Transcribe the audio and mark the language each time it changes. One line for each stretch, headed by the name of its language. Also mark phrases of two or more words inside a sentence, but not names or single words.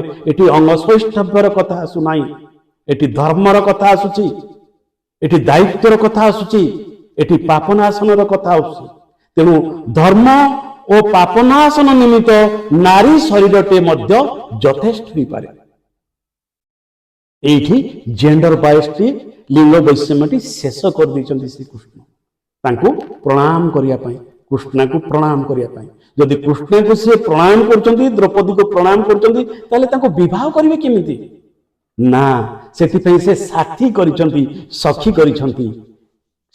Odia: ଏଠି ଅଙ୍ଗ ସୌଷ୍ଠବ୍ୟର କଥା ଆସୁନାହିଁ, ଏଠି ଧର୍ମର କଥା ଆସୁଛି, ଏଠି ଦାୟିତ୍ୱର କଥା ଆସୁଛି, ଏଠି ପାପନାଶନର କଥା ଆସୁଛି। ତେଣୁ ଧର୍ମ ଓ ପାପନାଶନ ନିମିତ୍ତ ନାରୀ ଶରୀରଟେ ମଧ୍ୟ ଯଥେଷ୍ଟ ହୋଇପାରେ। এইটি
English: gender biasଟି
Odia: ଲିଙ୍ଗ ବୈଷମ୍ୟଟି ଶେଷ କରିଦେଇଛନ୍ତି ଶ୍ରୀକୃଷ୍ଣ। ତାଙ୍କୁ ପ୍ରଣାମ କରିବା ପାଇଁ, କୃଷ୍ଣଙ୍କୁ ପ୍ରଣାମ କରିବା ପାଇଁ। ଯଦି କୃଷ୍ଣଙ୍କୁ ସିଏ ପ୍ରଣାମ କରୁଛନ୍ତି, ଦ୍ରୌପଦୀକୁ ପ୍ରଣାମ କରୁଛନ୍ତି, ତାହେଲେ ତାଙ୍କୁ ବିବାହ କରିବେ କେମିତି? ନା, ସେଥିପାଇଁ ସେ ସାଥୀ କରିଛନ୍ତି, ସଖୀ କରିଛନ୍ତି।